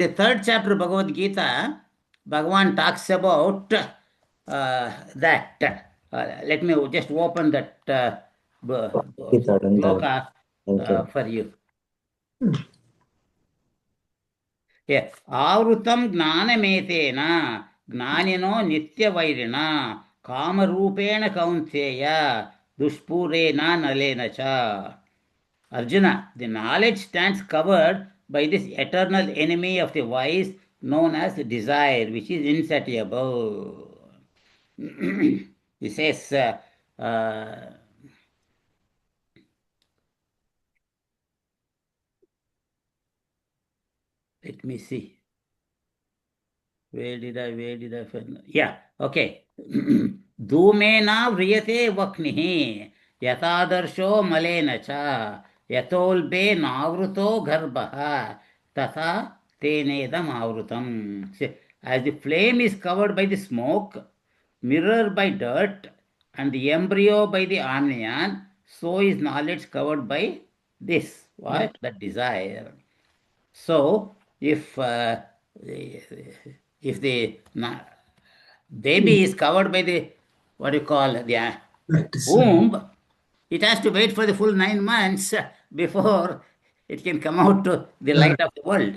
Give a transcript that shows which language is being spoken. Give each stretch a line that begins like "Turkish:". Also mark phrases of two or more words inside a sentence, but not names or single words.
English: in the third chapter of Bhagavad Gita. Bhagavan talks about that. Let me just open that shloka for you. Yeah.
Sanskrit: आवृतं ज्ञानमेतेन ज्ञानिनो नित्यवैरिणा कामरूपेण कौन्तेय दुष्पूरेण नलेन च.
English: Arjuna, the knowledge stands covered by this eternal enemy of the wise known as desire, which is insatiable. He says, let me see. Where did I find? Yeah, okay.
Sanskrit: धूमेन व्रियते वह्निः यथादर्शो मलेन च यथोल्बे नावृतो गर्भः तथा तेनेदम् आवृतम्.
English: As the flame is covered by the smoke, mirror by dirt, and the embryo by the amnion, so is knowledge covered by this. What? That desire. So, if the baby is covered by the what do you call the womb, it has to wait for the full 9 months before it can come out to the light of the world.